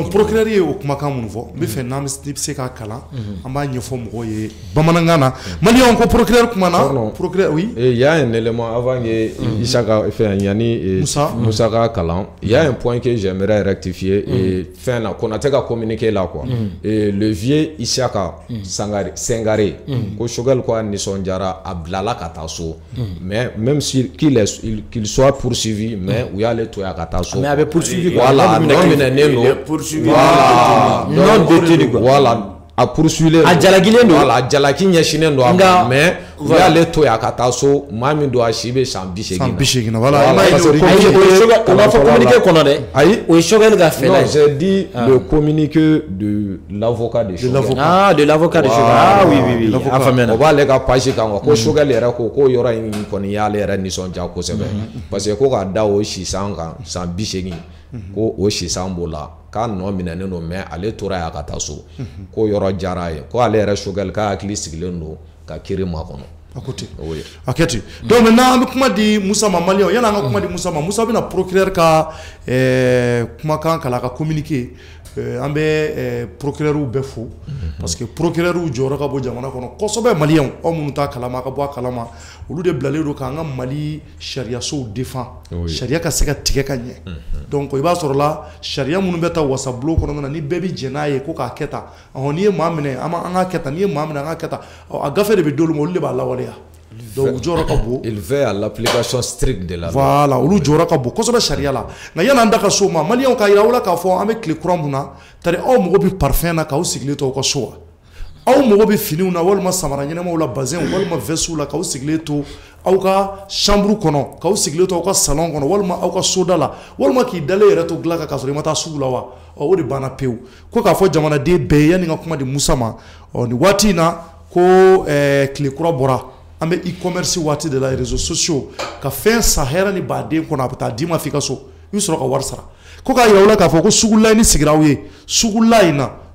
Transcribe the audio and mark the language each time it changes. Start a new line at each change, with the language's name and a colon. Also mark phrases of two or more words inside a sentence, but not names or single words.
Bambara: donc procureur ye o kumakan minnu fɔ n bɛ fɛ n'an bɛ se k'a kalan an b'a ɲɛfɔ mɔgɔw ye bamanankan na maliyɛnw ko procureur kumana
French: procureur oui il y a un élément avant que Isaka fait
Bambara: yani Moussa ka kalan
French: il y a un point que j'aimerais rectifier et fin
Bambara: na Konaté ka communiquer
French: là quoi et le vieux Isaka Sengare
Bambara: ko Choguel ko nisɔndiyara a bilala ka taa so
French: mais même si qu'il soit poursuivi mais
Bambara: u y'ale to ya ka taa so
French: mais avait poursuivi voilà non détenu voilà a poursuivi
Bambara: a jalakilen don voilà a jalaki ɲɛsinnen don a ma mais u y'ale to yen a ka taa so maa min don a si bɛ san 80 na voilà o b'a fɔ communiqué kɔnɔ dɛ ayi o ye Choguel ka fɛla
French: non j'ai dit le communiqué de l'avocat de Choguel de l'avocat de Choguel oui
Bambara: a faamuya o b'ale ka page kan ko Choguel yɛrɛ ko yɔrɔ in kɔni y'ale yɛrɛ nisɔndiya kosɛbɛ
French: parce que
Bambara: ko ka da o si san kan san 80 ko o sisan b'o la k'a nɔ minɛnen don mais ale tora yan ka taa so ko yɔrɔ diyara a ye ko ale yɛrɛ Choguel k'a hakili sigilen don ka kiri makɔnɔ. Oui. Aketi.
French: Donc maintenant
Bambara: on kuma di Moussa Malien yana nga kuma di Moussa bina procureur ka kuma kan kala ka communiquer an bɛ procureur bɛɛ fo
French: parce que
Bambara: procureur jɔyɔrɔ ka bɔ jamana kɔnɔ kosɛbɛ maliyɛnw aw minnu t'a kalama ka bɔ a kalama olu de bilalen don k'an ka Mali sariyasow défend sariya ka se ka tigɛ ka ɲɛ donc i b'a sɔrɔ la sariya minnu bɛ taa wasabulon kɔnɔna na ni bɛɛ bi jɛ n'a ye ko k'a kɛ tan n'i ye maa minɛ an ka kɛ tan n'i ye maa minɛ an ka kɛ tan a gafe de bɛ d'olu ma olu de b'a lawaleya. Donc jɔyɔrɔ ka bon.
French: Il veut à l'application stricte de la loi. Voilà,
Bambara: olu jɔyɔrɔ ka bon kosɛbɛ sariya la nka yan'an da ka so ma maliyɛnw k'a yira aw la k'a fɔ an bɛ tile kura mun na tari aw mago bɛ parfum na k'aw sigilen to aw ka so wa aw mago bɛ finiw na walima samara ɲɛnamaw la bazɛnw walima vɛsiw la k'aw sigilen to aw ka chambre kɔnɔ k'aw sigilen to aw ka salon kɔnɔ walima aw ka soda la walima k'i dalen yɛrɛ to dilan kan k'a sɔrɔ i ma taa sugu la wa o de banna pewu ko k'a fɔ jamanaden bɛɛ ye yanni n ka kuma di Musa ma nin waati in na ko tile kura bɔra an bɛ e-commerce waati de la
French: réseaux sociaux
Bambara: ka fɛn san hɛrɛ ni baden kɔnɔ a bɛ taa d'i ma f'i ka so i bɛ sɔrɔ ka wari sara ko k'a yira aw la k'a fɔ ko sugulayin sigira aw ye sugulayin na